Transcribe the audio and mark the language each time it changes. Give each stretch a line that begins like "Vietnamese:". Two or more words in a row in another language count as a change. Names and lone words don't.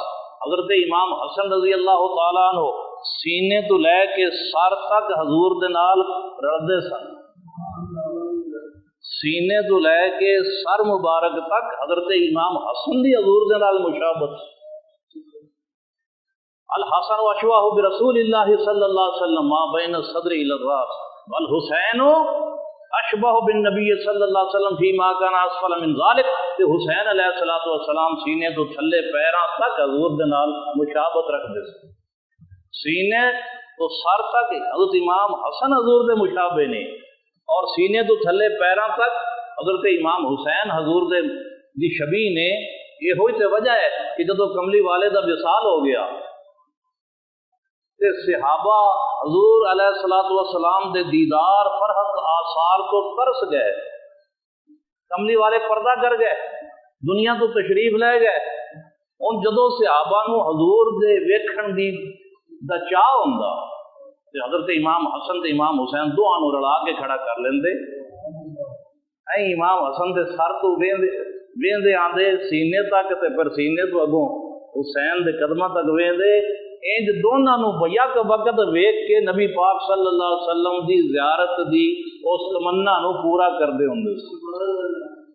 Punjabi: حضرت امام حسن
Arabic: رضی اللہ تعالیٰ عنہ
Punjabi: سینے تو لے کے سر تک حضور دے نال رلدے سن، سینے تو لے کے سر مبارک تک حضرت امام حسن دی حضور دے نال مشابہت۔
Arabic: الحسن اشبہ برسول اللہ صلی اللہ علیہ وسلم ما بین الصدر الی الراس والحسین اشبہ بالنبی صلی اللہ علیہ وسلم فی ما کان اسفل من ذالک،
Punjabi: کہ حسین علیہ الصلوۃ والسلام سینے تو تھلے پیراں تک حضور دے نال مشابہت رکھدے سن، سینے تو سر تک حضرت امام حسن حضور دے مشابہ نے، اور سینے تو تھلے پیراں تک حضرت امام حسین حضور دے دی شبیہ نے۔ یہ ہوئی تے وجہ ہے کہ جدو کملی والے دا وصال ہو گیا تے صحابہ حضور
Arabic: علیہ الصلوۃ والسلام
Punjabi: دے دیدار فرحت آثار تو ترس گئے، کملی والے پردہ کر گئے، دنیا تو تشریف لے گئے، ہن جدوں صحابہ نو حضور دے ویکھن دا چاہ ہوندا تے حضرت امام حسن تے امام حسین دوہاں نو رلا کے کھڑا کر لیندے، ایں امام حسن دے سر تو ویندے آندے سینے تک تے پھر سینے تو اگوں حسین دے قدماں تک ویندے، انج دوناں نو بیک وقت ویکھ کے نبی پاک
Arabic: صلی اللہ علیہ وسلم
Punjabi: دی زیارت دی اس تمنا نو پورا کردے ہوندے۔